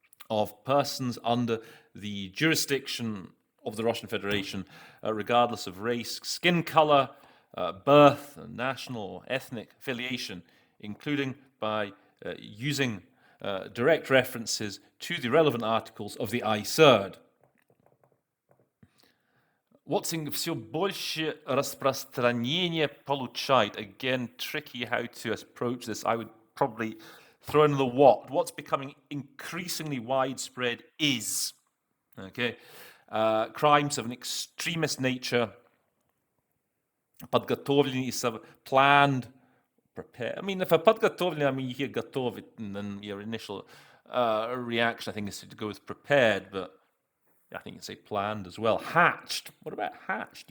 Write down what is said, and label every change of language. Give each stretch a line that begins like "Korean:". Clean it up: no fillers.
English: of persons under the jurisdiction of the Russian Federation, regardless of race, skin color, birth, national or ethnic affiliation, including by using direct references to the relevant articles of the CERD.
Russian: Watson все больше распространение получает.
English: Again, tricky how to approach this. I would probably throw in the what. What's becoming increasingly widespread is, okay, crimes of an extremist nature,
Russian: подготовленный,
English: planned, prepared. I mean, if a подготовленный, I mean, you hear
Russian: готовить,
English: and then your initial reaction, I think, is to go with prepared, but I think you can say planned as well. Hatched. What about hatched?